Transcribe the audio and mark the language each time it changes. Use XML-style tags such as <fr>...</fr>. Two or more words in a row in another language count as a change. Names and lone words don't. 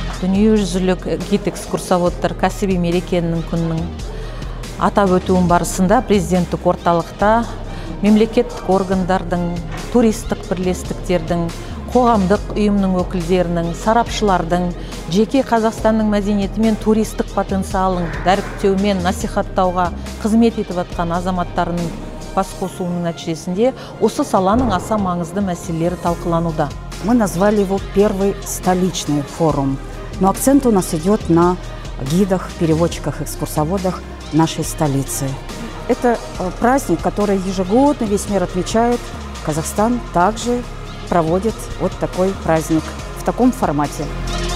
<kk>дүниежүзілік гид экскурсоводтар кәсіби мерекенің күнінің атап өтуін барысында президенттік орталықта мемлекеттік органдардың, туристік бірлестіктердің, қоғамдық ұйымның өкілдерінің, сарапшылардың, жеке Қазақстанның мәдениеті мен туристік потенциалын дәріптеумен насихаттауға қызмет етіп жатқан азаматтарының бас қосуының нәтижесінде осы саланың аса маңызды мәселелері талқылануда.</kk> <ru>Мы назвали его первый столичный форум, но акцент у нас идет на гидах, переводчиках, экскурсоводах нашей столицы. Это праздник, который ежегодно весь мир отмечает. Казахстан также проводит вот такой праздник в таком формате.</ru>